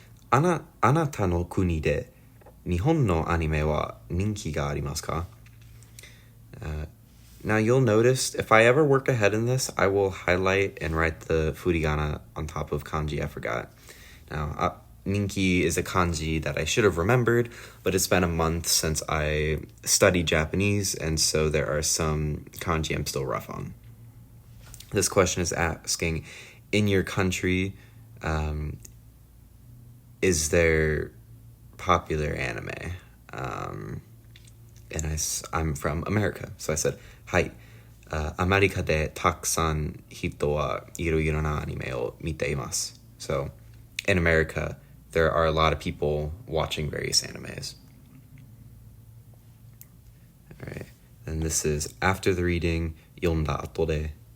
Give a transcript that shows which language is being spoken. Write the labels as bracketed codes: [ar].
[ja] あなたの国で日本のアニメは人気がありますか? [en] Now you'll notice if I ever work ahead in this, I will highlight and write the furigana on top of kanji I forgot. Now, ninki is a kanji that I should have remembered, but it's been a month since I studied Japanese, and so there are some kanji I'm still rough on. This question is asking, in your country, is there popular anime? And I'm from America, so I said, はい。 [ja] アメリカでたくさん人はいろいろなアニメを見ています. [en] So, in America, there are a lot of people watching various animes. Alright, and this is after the reading, [ja] 読んだ後で.